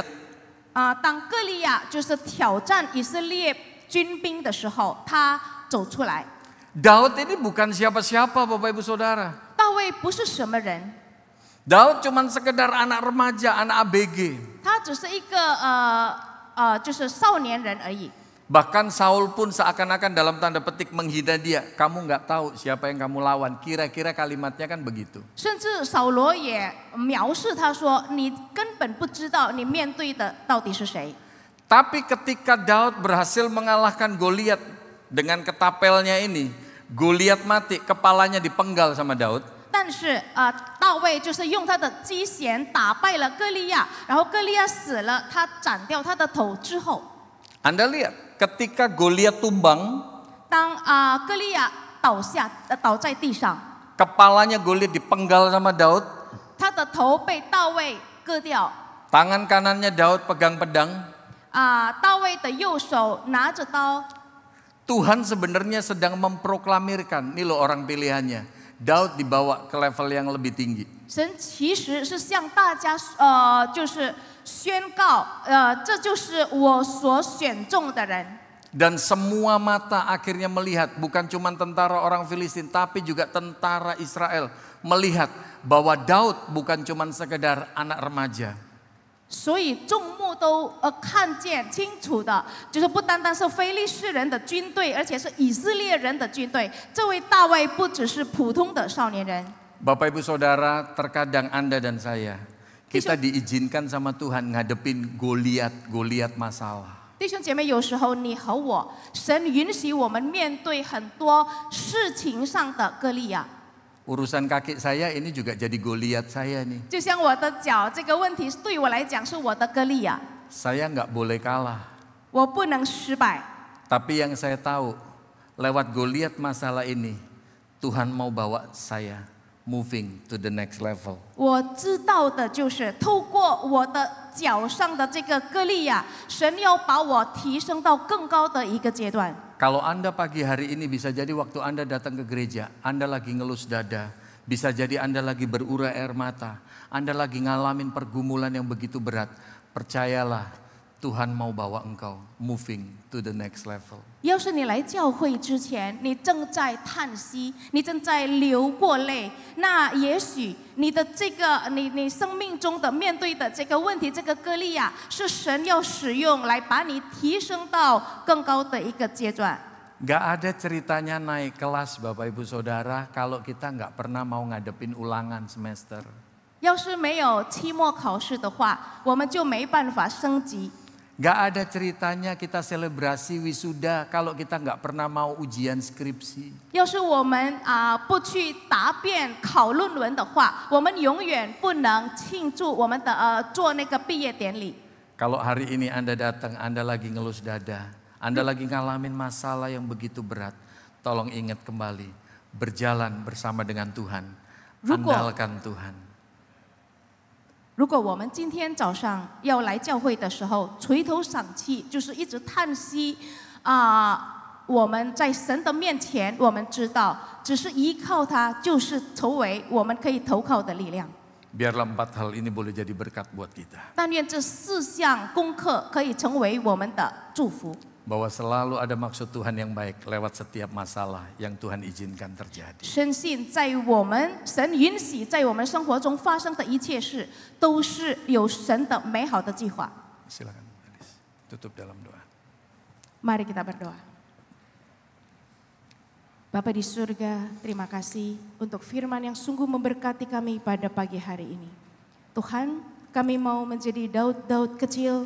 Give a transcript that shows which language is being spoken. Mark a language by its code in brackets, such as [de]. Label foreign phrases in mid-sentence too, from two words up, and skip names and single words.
[zh] 当歌利亚就是挑战以色列军兵的时候，他走出来。 [id] Daud ini bukan siapa-siapa, Bapak Ibu Saudara. [zh] 大卫不是什么人， [id] Daud cuma sekedar anak remaja, anak ABG. [zh] 他只是一个就是少年人而已。 [id] Bahkan Saul pun seakan-akan dalam tanda petik menghina dia. Kamu nggak tahu siapa yang kamu lawan. Kira-kira kalimatnya kan begitu. [zh] 甚至扫罗也藐视他说：“你根本不知道你面对的到底是谁。” [id] Tapi ketika Daud berhasil mengalahkan Goliat dengan ketapelnya ini, Goliat mati, kepalanya dipenggal sama Daud. [zh] 但是大卫就是用他的机弦打败了歌利亚，然后歌利亚死了，他斩掉他的头之后， [id] Anda lihat, ketika Goliat tumbang, [zh] 当歌利亚倒在地上， [id] Kepalanya Goliat dipenggal sama Daud. [zh] 他的头被大卫割掉， [id] Tangan kanannya Daud pegang pedang. [zh] 大卫的右手拿着刀。 [id] Tuhan sebenarnya sedang memproklamirkan, ini loh orang pilihannya. Daud dibawa ke level yang lebih tinggi. [zh] 神其实是向大家就是宣告，这就是我所选中的人。 [id] Dan semua mata akhirnya melihat, bukan cuma tentara orang Filistin, tapi juga tentara Israel melihat bahwa Daud bukan cuma sekedar anak remaja. [zh] 所以众目都看见清楚的，就是不单单是非利士人的军队，而且是以色列人的军队。这位大卫不只是普通的少年人。 [id] Bapak Ibu Saudara, terkadang Anda dan saya, kita diizinkan sama Tuhan ngadepin Goliat masalah. [zh] 弟兄姐妹，有时候你和我，神允许我们面对很多事情上的歌利亚。 [id] Urusan kaki saya ini juga jadi Goliat saya nih. [zh] 就像我的脚这个问题，对我来讲是我的歌利亚， [id] Saya nggak boleh kalah. [zh] 我不能失败。 [id] Tapi yang saya tahu, lewat Goliat masalah ini, Tuhan mau bawa saya [en] moving to the next level. [zh] 我知道的就是透过我的脚上的这个歌利亚，神要把我提升到更高的一个阶段。 [id] Kalau Anda pagi hari ini bisa jadi waktu Anda datang ke gereja, Anda lagi ngelus dada, bisa jadi Anda lagi berurai air mata, Anda lagi ngalamin pergumulan yang begitu berat. Percayalah, Tuhan mau bawa engkau [en] moving to the next level. [zh] 要是你来教会之前，你正在叹息，你正在流过泪，那也许你的这个你生命中的面对的这个问题，这个歌利亚是神要使用来把你提升到更高的一个阶段。 [id] Gak ada ceritanya naik kelas Bapak Ibu Saudara kalau kita gak pernah mau ngadepin ulangan semester. [zh] 要是没有期末考试的话，我们就没办法升级。 [id] Gak ada ceritanya kita selebrasi wisuda kalau kita gak pernah mau ujian skripsi. [zh] 要是我们不去答辩考论文的话，我们永远不能庆祝我们的做那个毕业典礼。 [id] Kalau hari ini Anda datang, Anda lagi ngelus dada, Anda lagi ngalamin masalah yang begitu berat, tolong ingat kembali, berjalan bersama dengan Tuhan, andalkan Tuhan. [zh] 如果我们今天早上要来教会的时候垂头丧气，就是一直叹息我们在神的面前，我们知道只是依靠他，就是成为我们可以投靠的力量。 [id] Biarlah 4 hal ini boleh jadi berkat buat kita. [zh] 但愿这4项功课可以成为我们的祝福。 [id] Bahwa selalu ada maksud Tuhan yang baik lewat setiap masalah yang Tuhan izinkan terjadi. [zh] 深信在我们神允许在我们生活中发生的一切事，都是有神的美好的计划。 [id] Silakan, Elis. Tutup dalam doa. Mari kita berdoa. Bapa di surga, terima kasih untuk firman yang sungguh memberkati kami pada pagi hari ini. Tuhan, kami mau menjadi Daud kecil